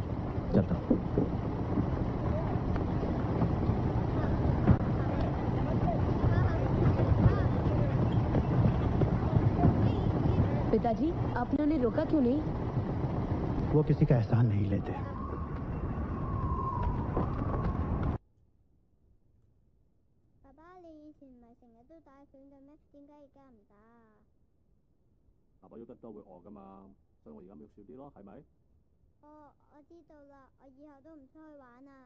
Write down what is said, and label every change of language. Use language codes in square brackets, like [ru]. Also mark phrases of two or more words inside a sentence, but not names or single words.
[hi] चलता हूँ। पिताजी, आपने उन्हें रोका क्यों नहीं? वो किसी का एहसान नहीं लेते। [yue] 爸爸喐得多會餓㗎嘛，所以我而家咪喐少啲咯，係咪？哦，我知道啦，我以後都唔出去玩啦。